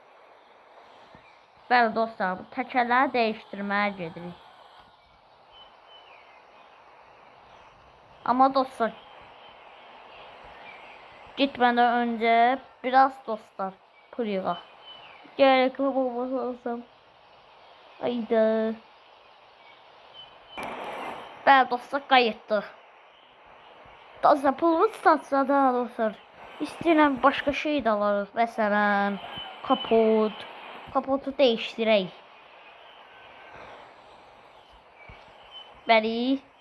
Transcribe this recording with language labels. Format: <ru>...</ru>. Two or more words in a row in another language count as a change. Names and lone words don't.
<az>Bəli dostlar, bu təkələri değiştirmeye gedirik.</az> <tr>Ama dostlar gitmeden önce biraz dostlar</tr> <az>pul yığaq.</az> <tr>Gerekli olması lazım. Haydi.</tr> <az>Bəli dostlar qayıtdıq. Dostlar pulumuz satsa da dostlar istəyirəm başqa şey də alırıq. Məsələn kapot. Kapotu değiştirək. Bəli.</az>